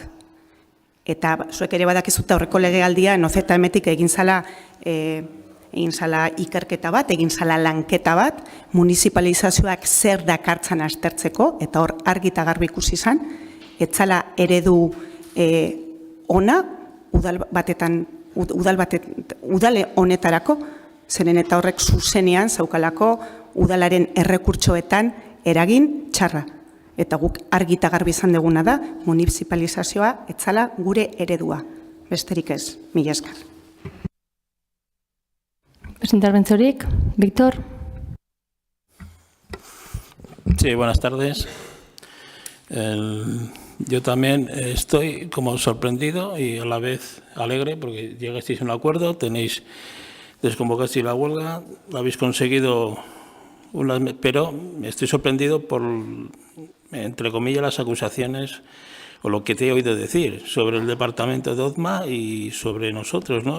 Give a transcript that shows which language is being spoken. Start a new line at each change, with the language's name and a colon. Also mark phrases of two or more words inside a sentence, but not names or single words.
Basque: Eta zuek ere badakizuta aurreko legealdia NOZM-tik egin zala ikerketa bat, egin zala lanketa bat, municipalizazioak zer dakartzan aztertzeko, eta hor argi eta garbi ikusi izan, etzala eredu ona udale honetarako, zeren eta horrek zuzenean zaukalako udalaren errekurtsoetan eragin txarra. Eta guk argi eta garbi izan duguna da, municipalizazioa etzala gure eredua. Besterik ez, mila esker. Beste interbentziorik? Víctor?
Spanish: Sí, buenas tardes. Yo también estoy como sorprendido y a la vez alegre porque llegasteis a un acuerdo, desconvocasteis la huelga, habéis conseguido pero estoy sorprendido por, entre comillas, las acusaciones o lo que te he oído decir sobre el departamento de ODMA y sobre nosotros, ¿no?